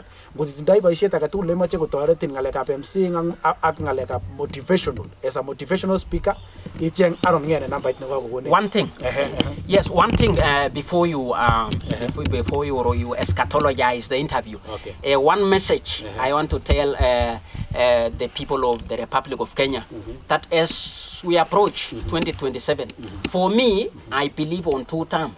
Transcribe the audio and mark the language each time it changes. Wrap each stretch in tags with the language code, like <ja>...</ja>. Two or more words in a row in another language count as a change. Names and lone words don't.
<kln>Ngotindoi boisiet age tugul nemoche kotoretin ngalekab MC ak ngalekab motivational</kln> <en>as a motivational speaker</en> <kln>icheng Aaron Ngeno nambait nekakokoni.</kln> <en>One thing. Yes, one thing before you before you eschatologize the interview. Okay. One message I want to tell the people of the Republic of Kenya that as we approach 2027, for me, I believe on two terms.</en>